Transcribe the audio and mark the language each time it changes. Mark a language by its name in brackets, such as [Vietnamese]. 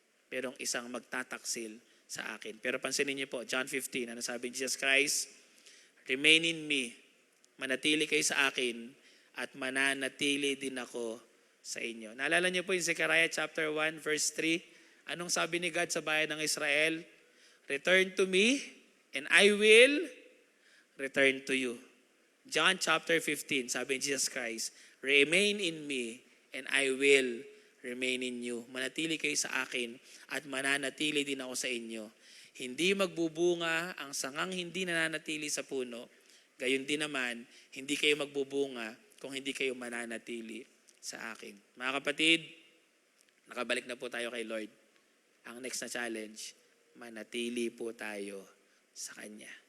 [Filipino] Merong isang magtataksil sa akin. Pero pansinin niyo po, John 15, ano sabi ni Jesus Christ? [English] Remain in me, [Filipino] manatili kayo sa akin, at mananatili din ako sa inyo. Naalala niyo po yung Zechariah chapter 1, verse 3? Anong sabi ni God sa bayan ng Israel? [English] Return to me, and I will return to you. John chapter 15, [Filipino] sabi ni [English] Jesus Christ, remain in me, and I will remain in you. [Filipino] Manatili kayo sa akin, at mananatili din ako sa inyo. Hindi magbubunga ang sangang hindi nananatili sa puno. Gayon din naman, hindi kayo magbubunga kung hindi kayo mananatili sa akin. Mga kapatid, nakabalik na po tayo kay Lord. Ang next na challenge, manatili po tayo sa Kanya.